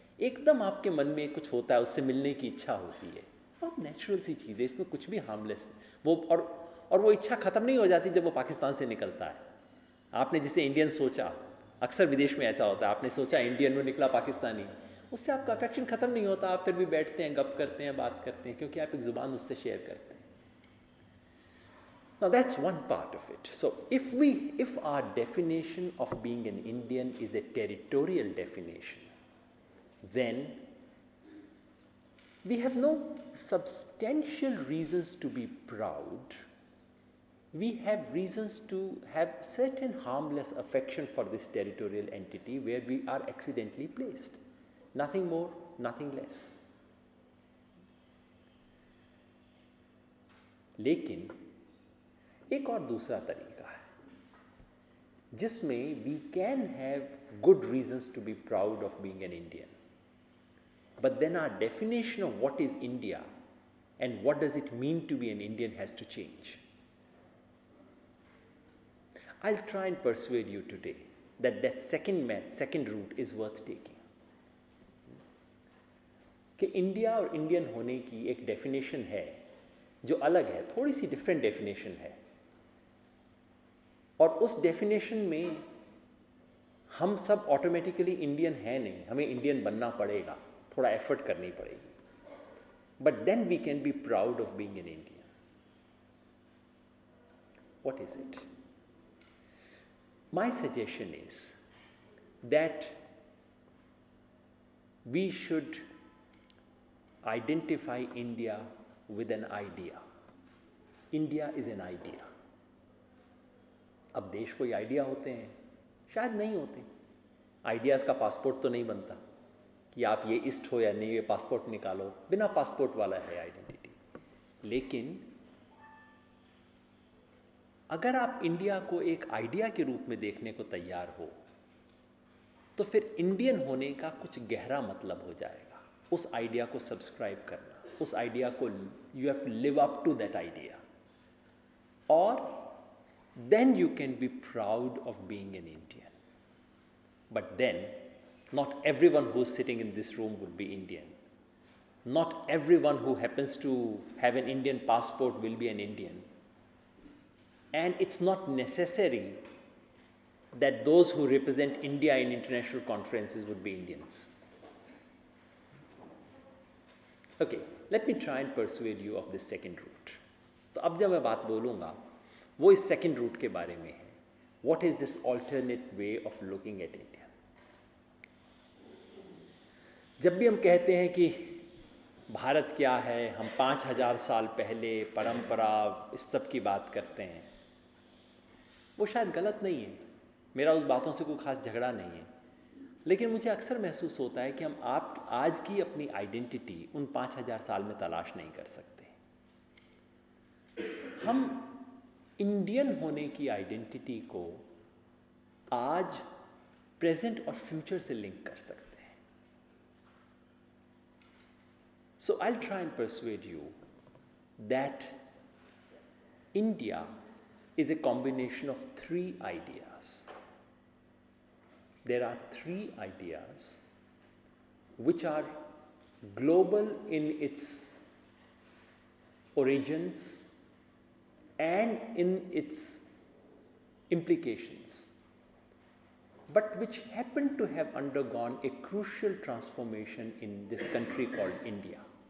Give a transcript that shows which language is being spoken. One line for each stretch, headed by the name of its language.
Hindi: एकदम आपके मन में कुछ होता है, उससे मिलने की इच्छा होती है, बहुत नेचुरल सी चीज़ है, इसमें कुछ भी हार्मलेस वो और वो इच्छा ख़त्म नहीं हो जाती जब वो पाकिस्तान से निकलता है। आपने जिसे इंडियन सोचा, अक्सर विदेश में ऐसा होता है, आपने सोचा इंडियन, वो निकला पाकिस्तानी, उससे आपका अफेक्शन ख़त्म नहीं होता, आप फिर भी बैठते हैं, गप करते हैं, बात करते हैं, क्योंकि आप एक ज़ुबान उससे शेयर करते हैं।
English: Now that's one part of it. So if our definition of being an Indian is a territorial definition, then we have no substantial reasons to be proud. We have reasons to have certain harmless affection for this territorial entity where we are accidentally placed. Nothing more, nothing less.
Hindi: लेकिन एक और दूसरा तरीका है जिसमें
English: We can have good reasons to be proud of being an Indian, but then our definition of what is India and what does it mean to be an Indian has to change. I'll try and persuade you today that second route is worth taking.
Hindi: कि India और Indian होने की एक definition है जो अलग है, थोड़ी सी डिफरेंट डेफिनेशन है, और उस डेफिनेशन में हम सब ऑटोमेटिकली इंडियन है नहीं, हमें इंडियन बनना पड़ेगा, थोड़ा एफर्ट करनी पड़ेगी,
English: But then we can be proud of being an Indian. What is it? My suggestion is that we should identify India with an idea. India is an idea.
Hindi: अब देश कोई आइडिया होते हैं? शायद नहीं होते. आइडियाज़ का पासपोर्ट तो नहीं बनता कि आप ये ईस्ट हो या नहीं, ये पासपोर्ट निकालो, बिना पासपोर्ट वाला है आइडेंटिटी. लेकिन अगर आप इंडिया को एक आइडिया के रूप में देखने को तैयार हो तो फिर इंडियन होने का कुछ गहरा मतलब हो जाएगा. उस आइडिया को सब्सक्राइब करना, उस आइडिया को
English: You have to live up to that idea, और then you can be proud of being an Indian. But then not everyone who is sitting in this room would be Indian. Not everyone who happens to have an Indian passport will be an Indian. And it's not necessary that those who represent India in international conferences would be Indians. Okay, let me try and persuade you of this second route.
Hindi: तो अब जब मैं बात बोलूँगा वो इस second route के बारे में है.
English: What is this alternate way of looking at India?
Hindi: जब भी हम कहते हैं कि भारत क्या है, हम 5000 साल पहले परंपरा इस सब की बात करते हैं, वो शायद गलत नहीं है, मेरा उस बातों से कोई ख़ास झगड़ा नहीं है, लेकिन मुझे अक्सर महसूस होता है कि हम आप आज की अपनी आइडेंटिटी उन 5000 साल में तलाश नहीं कर सकते. हम इंडियन होने की आइडेंटिटी को आज प्रेजेंट और फ्यूचर से लिंक कर सकते हैं.
English: So I will try and persuade you that India is a combination of three ideas. There are three ideas which are global in its origins and in its implications, but which happen to have undergone a crucial transformation in this country called India.